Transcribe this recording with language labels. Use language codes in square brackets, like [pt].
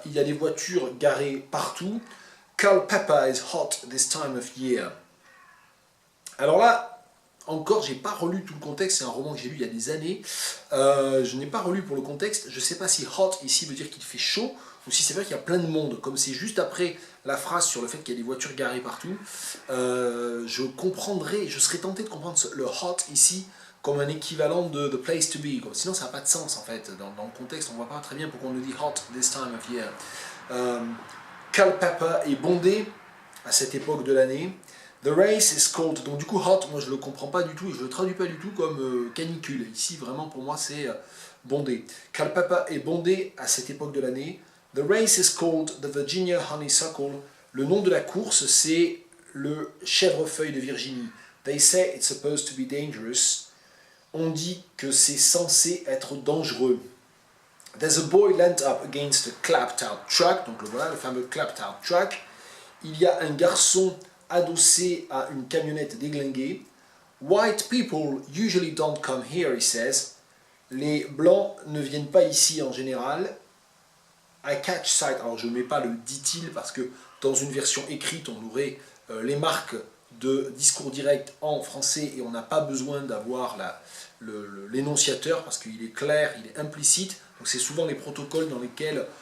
[fr] Il y a des voitures garées partout. [en] Culpeper is hot this time of year. [fr] Alors là, encore, j'ai pas relu tout le contexte, c'est un roman que j'ai lu il y a des années. Je n'ai pas relu pour le contexte, je sais pas si hot ici veut dire qu'il fait chaud, ou si c'est vrai qu'il y a plein de monde, comme c'est juste après la phrase sur le fait qu'il y a des voitures garées partout, je serais tenté de comprendre le hot ici comme un équivalent de [en] the place to be, [fr] sinon ça n'a pas de sens en fait, dans le contexte on voit pas très bien pourquoi on nous dit [en] hot this time of year. [fr] Culpeper est bondé à cette époque de l'année. [en] The race is cold, [fr] donc du coup hot, moi je le comprends pas du tout et je le traduis pas du tout comme canicule. Ici vraiment pour moi c'est bondé. Culpeper est bondé à cette époque de l'année. [en] The race is called the Virginia Honeysuckle. [fr] Le nom de la course c'est le chèvrefeuille de Virginie. [en] They say it's supposed to be dangerous. [fr] On dit que c'est censé être dangereux. [en] There's a boy leant up against a clapped out truck, [fr] donc voilà le fameux [en] clapped out truck. [fr] Il y a un garçon adossé à une camionnette déglinguée. [en] White people usually don't come here, he says. [fr] Les blancs ne viennent pas ici en général. [en] I catch sight, [fr] alors je ne mets pas le dit-il parce que dans une version écrite on aurait les marques de discours direct en français et on n'a pas besoin d'avoir l'énonciateur parce qu'il est clair, il est implicite. Donc c'est souvent les protocoles dans lesquels